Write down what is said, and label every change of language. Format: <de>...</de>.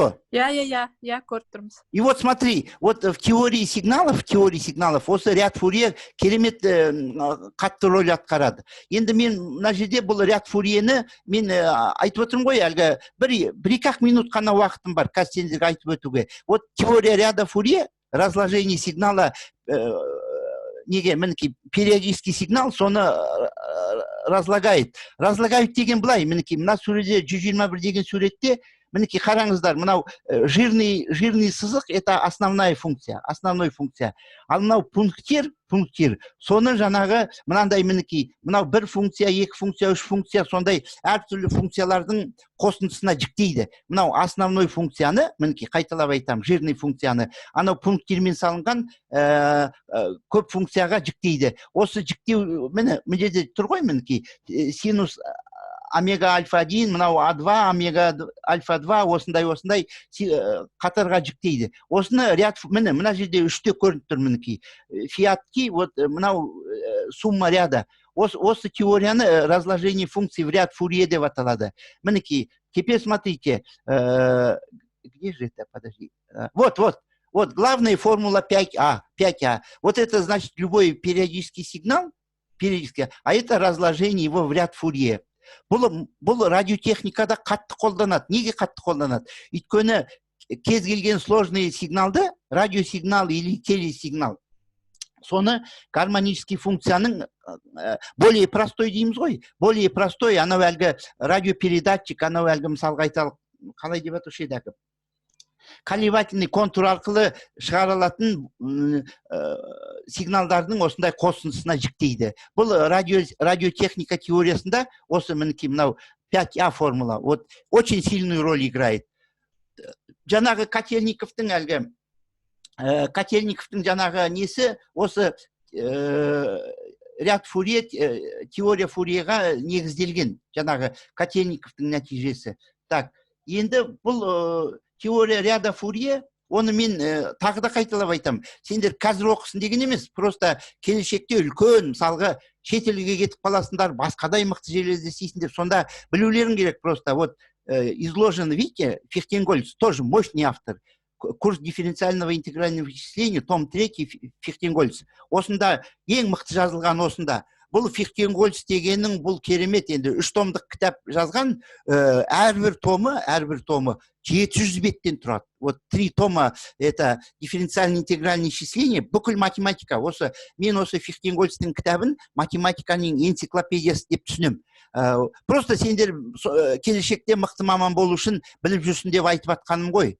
<kk>Я көріп тұрмыз.</kk> <ru>И вот смотри, вот в теории сигналов</ru> <kk>осы ряд Фурье керемет қатты роль атқарады. Енді мен мына жерде бұл ряд Фурьені мен айтып отырмын ғой, әлгі бір-екі минут қана уақытым бар қазір сендерге айтып өтуге.</kk> <ru>Вот теория ряда Фурье, разложение сигнала</ru> <kk>неге мінекей</kk> <ru>периодический сигнал соны разлагает.</ru> <kk>Разлагает деген былай, мінекей мына суретте 121 деген суретте мінекей қараңыздар, мынау жирный сызық</kk> <ru>это основной функция.</ru> <kk>Ал мынау пункттер, соны жаңағы мынандай мінекей, мынау 1 функция, 2 функция, 3 функция, сондай әртүрлі функциялардың қосындысына жіктейді. Мынау основной функцияны, мінекей қайталап айтам, жирный функцияны, анау пункттермен салынған көп функцияға жіктейді. Осы жіктеу, міне жерде тұр ғой мінекей, синус омега альфа 1, мынау А2, омега альфа 2, осындай қатарға жіктейді. Осыны ряд, мына жерде 3-те көрініп тұр мінекей. Фиатки, вот мынау</kk> <ru>сумма ряда.</ru> <kk>Осы теорияны</kk> <ru>разложение функций в ряд Фурье</ru> <kk>деп аталады.</kk> <ru>Мінекей, теперь смотрите, где же это, подожди. Вот, главная формула 5А. Вот это значит любой периодический сигнал, а это разложение его в ряд Фурье.</ru> <kk>Бұл радиотехникада қатты қолданады. Неге қатты қолданады? Өйткені кез келген сложный сигналды,</kk> <ru>радиосигнал или телесигнал,</ru> <kk>соны гармонический функцияның</kk> <ru>более простой</ru> <kk>дейміз ғой.</kk> <ru>Более простой,</ru> <kk>анау әлгі радиопередатчик, анау әлгі мысалға айталық, қалай деп атушы еді әкім? Колебательный контур арқылы шығарылатын сигналдардың осындай қосындысына жіктейді. Бұл радиотехника теориясында осы мінекей мынау 5А формула</kk> <ru>вот очень сильную роль играет.</ru> <kk>Жаңағы Котельниковтың жаңағы несі осы ряд Фурье, теория Фурьеға негізделген жаңағы Котельниковтың нәтижесі. Так, енді бұл теория ряда Фурье, оны мен тағы да қайталап айтам. Сендер қазір оқысын деген емес, просто келешекте үлкен, мысалға шетелге кетіп қаласыңдар, басқадай мықты жерлерде істейсіңдер, сонда білулерің керек просто.</kk> <ru>Вот изложен, видите, Фихтенгольц, тоже мощный автор. Курс дифференциального интегрального вычисления, том 3, Фихтенгольц.</ru> <kk>Осында ең мықты жазылған осында. Бұл Фихтенгольц дегеннің бұл керемет, енді 3 томдық кітап жазған, әрбір томы 700 беттен тұрады.</kk> <ru>Вот 3 тома это дифференциальное интегральное исчисление,</ru> <kk>бүкіл математика. Мен осы Фихтенгольцтің кітабын математиканың энциклопедиясы деп түсінем. Просто сендер келешекте мықты маман болу үшін біліп жүрсін деп айтып атқаным ғой.</kk>